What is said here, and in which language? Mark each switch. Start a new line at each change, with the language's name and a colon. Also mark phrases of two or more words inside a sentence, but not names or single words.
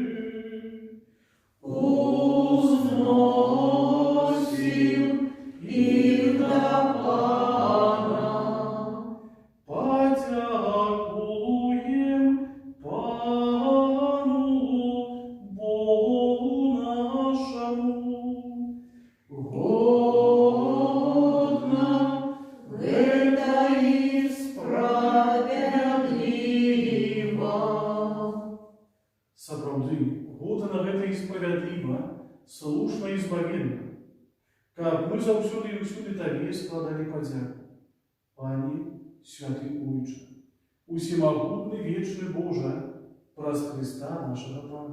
Russian: узносим их до Пана, подякуем Пану Богу нашему. Годно это и справедливо.
Belarusian: Сапраўды, годна гэта і справядліва, слушна і збавенна, каб мы заўсёды і ўсюды Табе складалі падзяку. Пане, святы Ойче, у усімагутны вечны Божа, праз Христа нашага Пана.